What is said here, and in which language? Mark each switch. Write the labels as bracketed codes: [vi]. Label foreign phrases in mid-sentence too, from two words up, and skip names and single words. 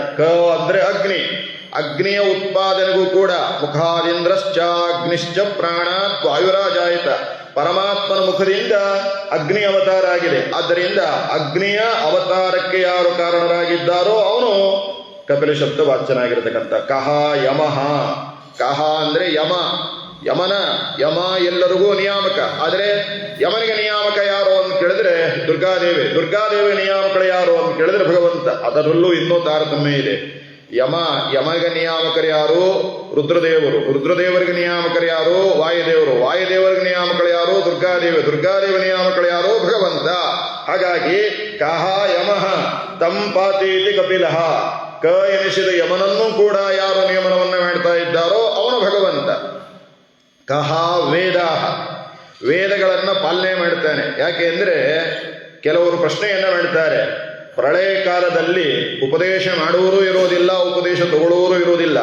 [kn] ಕ ಅಂದ್ರೆ ಅಗ್ನಿ, ಅಗ್ನಿಯ ಉತ್ಪಾದನೆಗೂ ಕೂಡ [sa] ಮುಖಾದಿಂದ್ರಶ್ಚ ಅಗ್ನಿಶ್ಚ ಪ್ರಾಣಾತ್ ವಾಯುರಾಜಾಯಿತ. [kn] ಪರಮಾತ್ಮನ ಮುಖದಿಂದ ಅಗ್ನಿ ಅವತಾರ ಆಗಿದೆ. ಆದ್ದರಿಂದ ಅಗ್ನಿಯ ಅವತಾರಕ್ಕೆ ಯಾರು ಕಾರಣರಾಗಿದ್ದಾರೋ ಅವನು ಕಪಿಲ ಶಬ್ದ ವಾಚ್ಯನಾಗಿರತಕ್ಕಂಥ. [sa] ಕಹ ಯಮಃ. [kn] ಕಹ ಅಂದ್ರೆ ಯಮ, ಯಮ ಎಲ್ಲರಿಗೂ ನಿಯಾಮಕ. ಆದರೆ ಯಮನಿಗೆ ನಿಯಾಮಕ ಯಾರು ಅಂತ ಕೇಳಿದ್ರೆ ದುರ್ಗಾದೇವಿ. ದುರ್ಗಾದೇವಿ ನಿಯಾಮಕಳು ಯಾರು ಅಂತ ಕೇಳಿದ್ರೆ ಭಗವಂತ. ಅದರಲ್ಲೂ ಇನ್ನೂ ತಾರತಮ್ಯ ಇದೆ. ಯಮಗೆ ನಿಯಾಮಕರು ಯಾರು? ರುದ್ರದೇವರು. ರುದ್ರದೇವರಿಗೆ ನಿಯಾಮಕರು ಯಾರು? ವಾಯುದೇವರು. ವಾಯುದೇವರಿಗೆ ನಿಯಾಮಕರು ಯಾರು? ದುರ್ಗಾದೇವಿ. ದುರ್ಗಾದೇವ ನಿಯಾಮಕರು ಯಾರು? ಭಗವಂತ. [sa] ಹಾಗಾಗಿ ಕಹ ಯಮಃ ತಂ ಪಾತೀತಿ ಕಪಿಲಃ. [kn] ಕ ಎನಿಸಿದ ಯಮನನ್ನು ಕೂಡ ಯಾರು ನಿಯಮನವನ್ನ ಮಾಡ್ತಾ ಇದ್ದಾರೋ ಅವನು ಭಗವಂತ. [sa] ಕಹ ವೇದಾಹ. [kn] ವೇದಗಳನ್ನ ಪಾಲನೆ ಮಾಡ್ತಾನೆ. ಯಾಕೆ ಅಂದ್ರೆ ಕೆಲವರು ಪ್ರಶ್ನೆಯನ್ನ ಮಾಡ್ತಾರೆ, ಪ್ರಳಯ ಕಾಲದಲ್ಲಿ ಉಪದೇಶ ಮಾಡುವವರು ಇರೋದಿಲ್ಲ, ಉಪದೇಶ ತಗೊಳ್ಳುವವರು ಇರೋದಿಲ್ಲ.